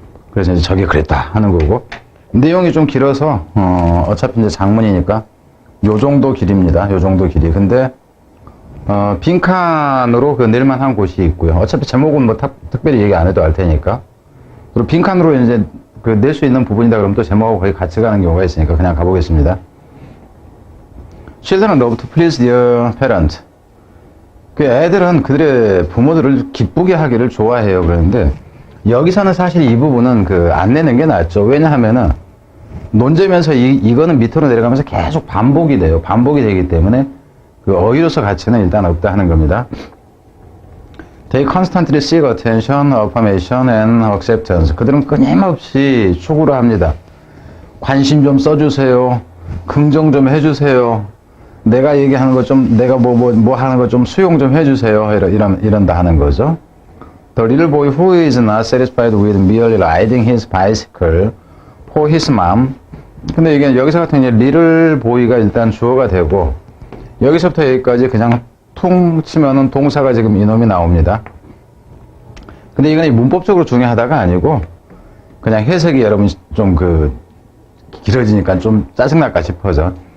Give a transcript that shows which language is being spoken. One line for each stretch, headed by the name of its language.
Korean: 그래서 이제 저게 그랬다 하는 거고, 내용이 좀 길어서 어차피 이제 장문이니까 요 정도 길입니다. 요 정도 길이. 근데 빈칸으로 그 낼만한 곳이 있고요. 어차피 제목은 뭐 특별히 얘기 안 해도 알 테니까. 그리고 빈칸으로 이제 그 낼 수 있는 부분이다 그러면 또 제목하고 거의 같이 가는 경우가 있으니까 그냥 가보겠습니다.
English: Children love to please their parent.
Korean: 그 애들은 그들의 부모들을 기쁘게 하기를 좋아해요. 그런데 여기서는 사실 이 부분은 그 안 내는 게 낫죠. 왜냐하면은 논제면서 이거는 밑으로 내려가면서 계속 반복이 돼요. 반복이 되기 때문에 그 어휘로서 가치는 일단 없다 하는 겁니다.
English: They constantly seek attention, affirmation, and acceptance.
Korean: 그들은 끊임없이 추구를 합니다. 관심 좀 써주세요. 긍정 좀 해주세요. 내가 얘기하는 거 좀, 내가 뭐 하는 거 좀 수용 좀 해주세요. 이런다 하는 거죠.
English: The little boy who is not satisfied with merely riding his bicycle for his mom.
Korean: 근데 이게 여기서 같은 이제 little boy가 일단 주어가 되고, 여기서부터 여기까지 그냥 퉁 치면은 동사가 지금 이놈이 나옵니다. 근데 이건 문법적으로 중요하다가 아니고, 그냥 해석이 여러분 좀 길어지니까 좀 짜증날까 싶어서.